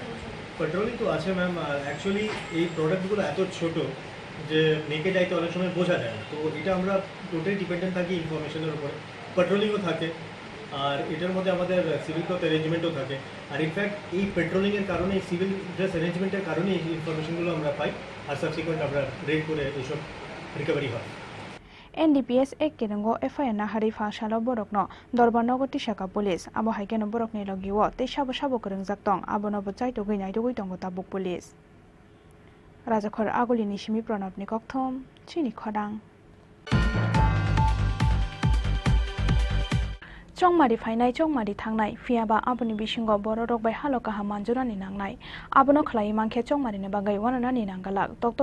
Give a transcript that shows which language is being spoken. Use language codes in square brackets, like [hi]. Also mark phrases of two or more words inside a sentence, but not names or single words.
[bn] পেট্রোলিং তো আছে ম্যাম অ্যাকচুয়ালি এই প্রোডাক্টগুলো এত ছোট যে নেকে যাইতে অনেক সময় বোঝা যায় না তো এটা আমরা [en] totally dependent [bn] থাকি ইনফরমেশনের উপরে পেট্রোলিংও থাকে আর এটার মধ্যে আমাদের [en] civil cloth arrangement [bn] থাকে আর ইনফ্যাক্ট এই পেট্রোলিংয়ের কারণে এই [en] civil dress arrangement [bn] কারণে এই ইনফরমেশনগুলো আমরা পাই আর সাবসিকুয়েন্ট আমরা রেড করে এইসব রিকভারি হয় [trp] NDPS ek kirango FIR na hari fa shalo borokno Dorbanogor Tisaka police abo haikeno borokni logiwo te sabo koreng jaktong abono bachai to geinai to goitongo tabuk police Rajakhor agulini simi pranab ni kokthom chini khodang Chongmari fainai chongmari thangnai fiaba aboni bisingo bororok bai haloka hamanjurani nangnai abono khlai mangkhe chongmari ne bagai wananani nanggalak Dr.